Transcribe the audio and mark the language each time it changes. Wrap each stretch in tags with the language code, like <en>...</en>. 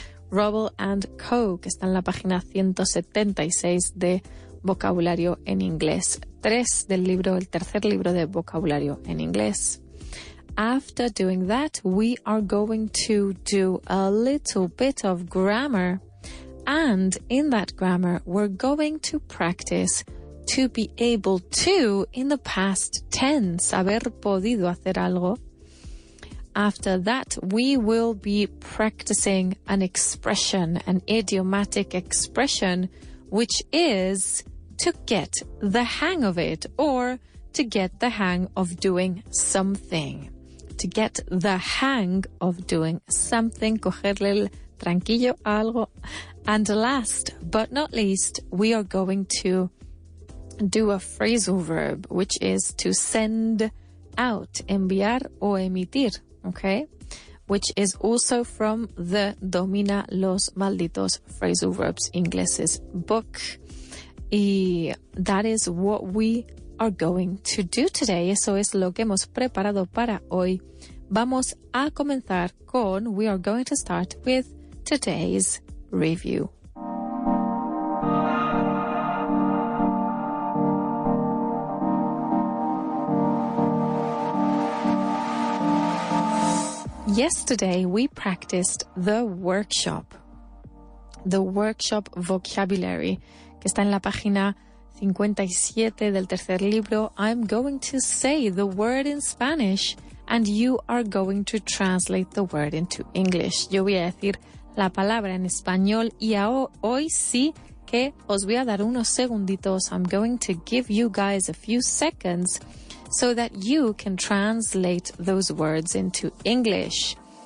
<es>Rubble and co, que está en la página 176 de vocabulario en inglés. 3 del libro, el tercer libro de vocabulario en inglés.</es> <en>After doing that, we are going to do a little bit of grammar. And in that grammar, we're going to practice to be able to in the past tense,</en> <es>haber podido hacer algo.</es> <en>After that, we will be practicing an expression, an idiomatic expression, which is to get the hang of it, or to get the hang of doing something. To get the hang of doing something,</en> <es>cogerle el tranquillo a algo.</es> <en>And last but not least, we are going to do a phrasal verb, which is to send out,</en> <es>enviar o emitir,</es> <en>okay? Which is also from the Domina los Malditos Phrasal Verbs Ingleses book. Y that is what we are going to do today.</en> <es>Eso es lo que hemos preparado para hoy. Vamos a comenzar con,</es> <en>we are going to start with today's review. Yesterday, we practiced the workshop vocabulary,</en> <es>que está en la página 57 del tercer libro.</es> <en>I'm going to say the word in Spanish and you are going to translate the word into English.</en> <es>Yo voy a decir la palabra en español y hoy sí que os voy a dar unos segunditos.</es> <en>I'm going to give you guys a few seconds so that you can translate those words into English.</en>